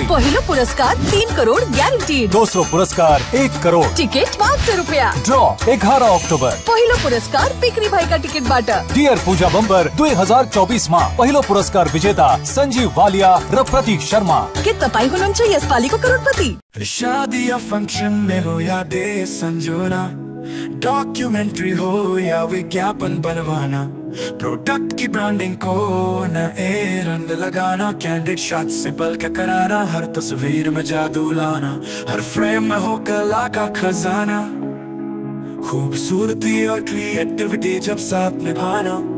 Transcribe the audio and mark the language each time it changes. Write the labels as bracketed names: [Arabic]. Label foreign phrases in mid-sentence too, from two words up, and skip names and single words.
[Nepali] पहिलो पुरस्कार 3 करोड़ ग्यारंटीड। दूसरो पुरस्कार 1 करोड़। टिकट 500 रुपया। ड्रॉ 11 अक्टोबर। पहिलो पुरस्कार पिकनी भाई का टिकट बाटा। टियर पूजा बंपर 2024 में पहिलो पुरस्कार विजेता संजीव वालिया र प्रतीक शर्मा। के तपाईँ हुनुहुन्छ यसपालिको करोडपति। [Hindi] शादी या फंक्शन में हो या डे संजोना, डॉक्यूमेंट्री हो या विज्ञापन बनवाना, प्रोडक्ट की ब्रांडिंग को न रंग लगाना, [English] candid shot [Hindi] से पल के कराना, हर तस्वीर में जादू लाना, हर फ्रेम में हो कला का खजाना, खूबसूरती और क्रिएटिविटी जब साथ निभाना।